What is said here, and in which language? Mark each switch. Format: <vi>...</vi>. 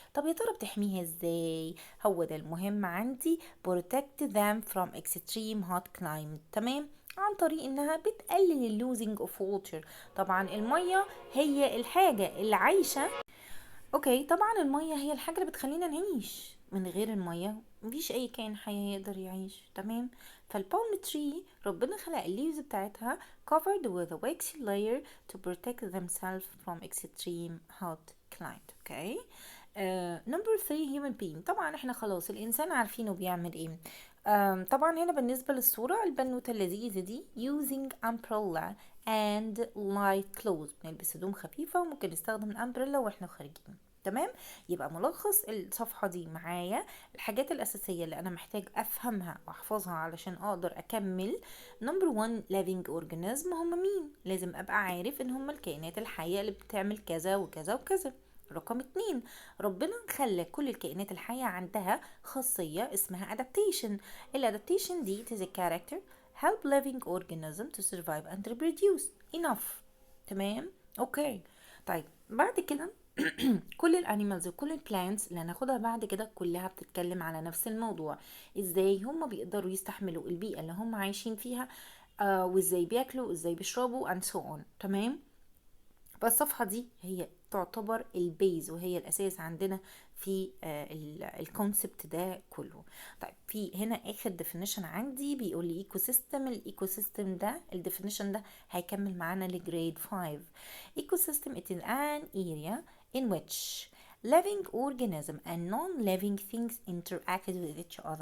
<ar>طب يا ترى بتحميها ازاي؟ هو ده المهم عندي،</ar> <en>protect them from extreme hot climate.</en> <ar>تمام، عن طريق انها بتقلل اللوزنج اوف ووتر. طبعا المية هي الحاجة اللي عايشة، اوكي، طبعا المية هي الحاجة اللي بتخلينا نعيش، من غير المية مفيش اي كائن حي يقدر يعيش. تمام. فالبالم تري ربنا خلق الليفز بتاعتها</ar> <en>covered with a waxy layer to protect themselves from extreme hot climate.</en> <ar>اوكي. نمبر 3 human being، طبعا احنا خلاص الانسان عارفينه بيعمل ايه. طبعا هنا بالنسبة للصورة البنوتة اللذيذة دي</ar> <en>using umbrella and light clothes،</en> <ar>بنلبس هدوم خفيفة وممكن نستخدم الامبريلا واحنا خارجين. تمام. يبقى ملخص الصفحة دي معايا، الحاجات الأساسية اللي أنا محتاج أفهمها وأحفظها علشان أقدر أكمل. نمبر 1 living organism، هم مين؟ لازم أبقى عارف إن هم الكائنات الحية اللي بتعمل كذا وكذا وكذا. رقم 2، ربنا خلى كل الكائنات الحية عندها خاصية اسمها adaptation. الادابتيشن دي</ar> <en>is a character help living organism to survive and reproduce.</en> <ar>enough. تمام. اوكي. طيب بعد كده كل الانيمالز وكل البلانتس اللي هناخدها بعد كده كلها بتتكلم على نفس الموضوع، ازاي هم بيقدروا يستحملوا البيئة اللي هم عايشين فيها، وازاي بياكلوا وازاي بيشربوا</ar> <en>and so on.</en> <ar>تمام. فالصفحة دي هي تعتبر البيز وهي الأساس عندنا في الكونسبت ده كله. طيب في هنا آخر definition عندي بيقول لي ايكو سيستم. الايكو سيستم ده الديفينيشن ده هيكمل معانا لجريد 5.</ar> <en>Ecosystem it is an area in which living organism and non-living things interacted with each other.</en>